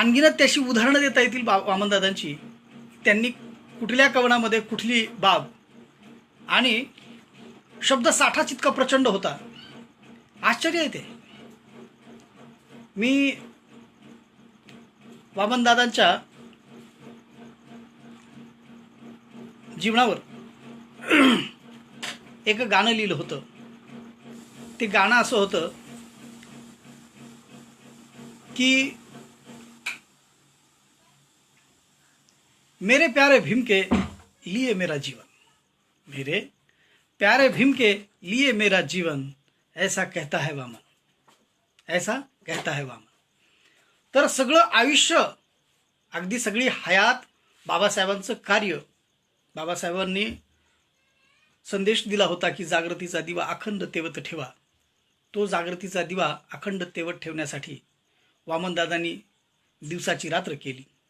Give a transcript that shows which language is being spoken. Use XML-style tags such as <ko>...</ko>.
<mr>आणखीनच त्याची उदाहरणं देता येतील वामनदादांची। त्यांनी कुठल्या कवनामध्ये कुठली बाब आणि शब्द साठा इतका प्रचंड होता, आश्चर्य येते। मी वामनदादांच्या जीवनावर एक गाणं लिहिलं होतं। ते गाणं असं होतं की</mr> <hi>मेरे प्यारे भीम के लिए मेरा जीवन, मेरे प्यारे भीम के लिए मेरा जीवन, ऐसा कहता है वामन, ऐसा कहता है वामन।</hi> <mr>तर सगळं आयुष्य, अगदी सगळी हयात, बाबासाहेबांचं कार्य, बाबासाहेबांनी संदेश दिला होता की जागृतीचा दिवा अखंड तेवत ठेवा। तो जागृतीचा दिवा अखंड तेवत ठेवण्यासाठी वामनदादांनी दिवसाची रात्र केली।</mr>